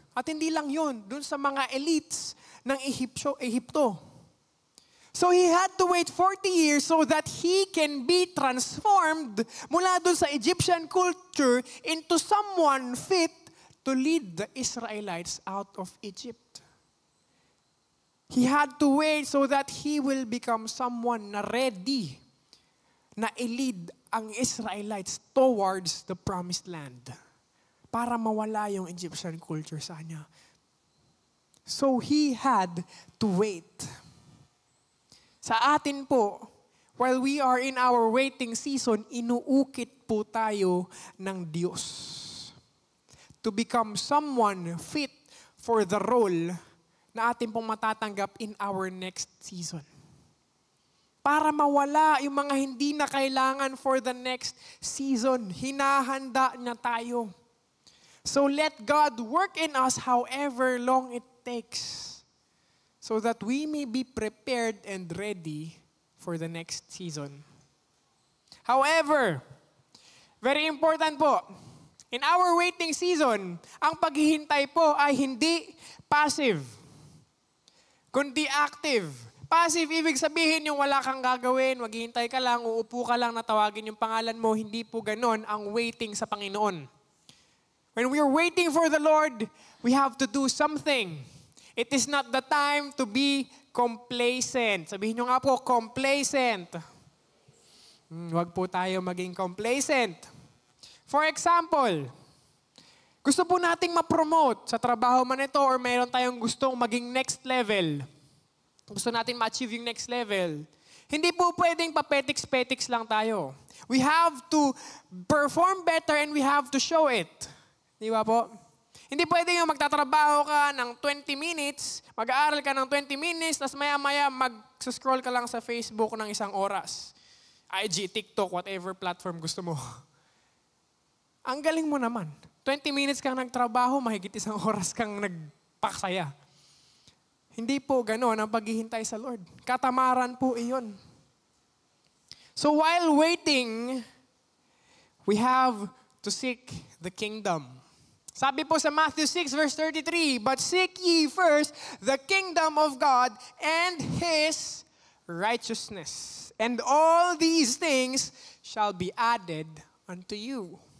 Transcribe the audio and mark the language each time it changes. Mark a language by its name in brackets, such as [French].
[Filipino] At hindi lang yon, dun sa mga elites ng Ehipto. [English] So he had to wait 40 years so that he can be transformed [Filipino] mula dun sa [English] Egyptian culture into someone fit to lead the Israelites out of Egypt. He had to wait so that he will become someone na ready na i-lead ang Israelites towards the Promised Land [Filipino] para mawala yung [English] Egyptian culture [Filipino] sa kanya. [English] So he had to wait. [Filipino] Sa atin po, [English] while we are in our waiting season, [Filipino] inuukit po tayo ng Diyos [English] to become someone fit for the role [Filipino] na atin pong matatanggap [English] in our next season. [Filipino] Para mawala yung mga hindi na kailangan [English] for the next season, [Filipino] hinahanda niya tayo. [English] So let God work in us however long it takes so that we may be prepared and ready for the next season. However, very important po, in our waiting season, [Filipino] ang paghihintay po ay hindi [English] passive, kundi active. [Filipino] Passive, ibig sabihin yung wala kang gagawin, maghihintay ka lang, uupo ka lang, natawagin yung pangalan mo. Hindi po ganon ang waiting sa Panginoon. [English] When we are waiting for the Lord, we have to do something. It is not the time to be complacent. [Filipino] Sabihin nyo nga po, complacent. Huwag po tayo maging complacent. For example, gusto po nating ma-promote sa trabaho man ito or mayroon tayong gustong maging next level. Gusto natin ma-achieve yung next level. Hindi po pwedeng papetiks-petiks lang tayo. [English] We have to perform better and we have to show it. [Filipino] Di ba po? Hindi pwedeng yung magtatrabaho ka ng 20 minutes, mag-aaral ka ng 20 minutes, tapos maya-maya mag-scroll ka lang sa Facebook ng 1 oras. IG, TikTok, whatever platform gusto mo. Ang galing mo naman. 20 minutes kang nagtrabaho, mahigit 1 oras kang nagpaksaya. Hindi po gano'n ang paghihintay sa Lord. Katamaran po iyon. [English] So while waiting, we have to seek the kingdom. [Filipino] Sabi po sa [English] Matthew 6 verse 33, "But seek ye first the kingdom of God and His righteousness, and all these things shall be added unto you."